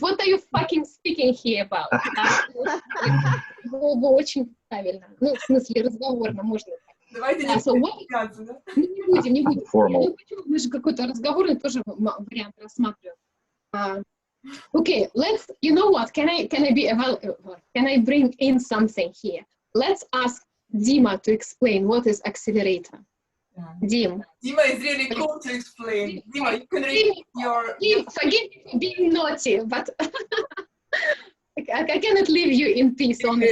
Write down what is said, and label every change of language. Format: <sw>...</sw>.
<en>What are you fucking speaking here about?</en> <ru>Было бы очень правильно. Ну, в смысле, разговорно можно. Давайте не будем, да? Не будем. Ну, почему? Мы же какой-то разговорный тоже вариант рассматриваем.</ru> <en>Okay, let's, you know what, can I bring in something here? Let's ask Dima to explain what is accelerator. Dima is really cool to explain. Dima, you can read your... Forgive me for being naughty, but I cannot leave you in peace on this.</en>